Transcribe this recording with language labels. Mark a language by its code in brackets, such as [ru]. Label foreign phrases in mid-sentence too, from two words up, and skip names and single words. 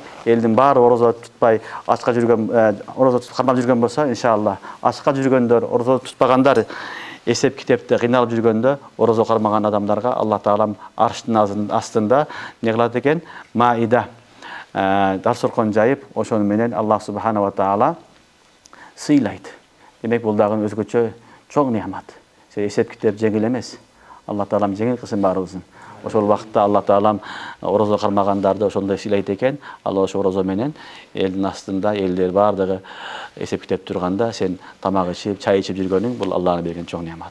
[ky] Элдин баары орозо тутпай, ачка жүргөн, орозо кармап жүргөн болсо, иншалла, ачка жүргөндөр, орозо тутпагандар эсеп китепте кыйналып жүргөндө орозо кармаган адамдарга Алла Таалам арштын астында не кылат экен? Маида дарсоркон жайып, ошону менен [ar] الله سبحانه وتعالى [ky] сыйлайт. Демек бул дагы өзгөчө чоң неамат. Эсеп китеп жеңил эмес. Алла Таалам жеңил кылсын баарыбызын. Ошол убакытта Алла Таалам орозо кармагандарды ошондой сыйлайт экен. Алла ошо орозо менен элдин астында элдер баардыгы эсеп китеп турганда сен тамак ичип, чай ичип жүргөнүң бул Алланын берген чоң неамат.